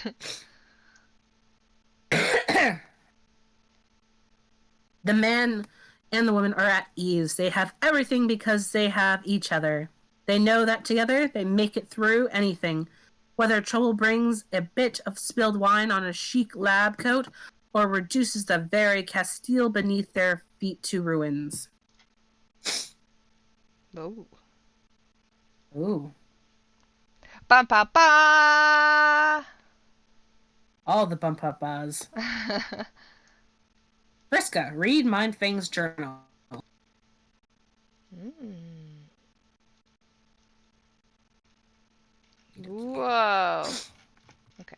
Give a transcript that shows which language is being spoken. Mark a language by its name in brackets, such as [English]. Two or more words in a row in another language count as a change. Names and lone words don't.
[English] The man and the woman are at ease. They have everything because they have each other. They know that together they make it through anything. Whether trouble brings a bit of spilled wine on a chic lab coat, or reduces the very Castile beneath their feet to ruins. Ooh. Ooh. Ba ba ba! All the bump up buzz. Vriska, read Mindfang's journal. Whoa. Okay.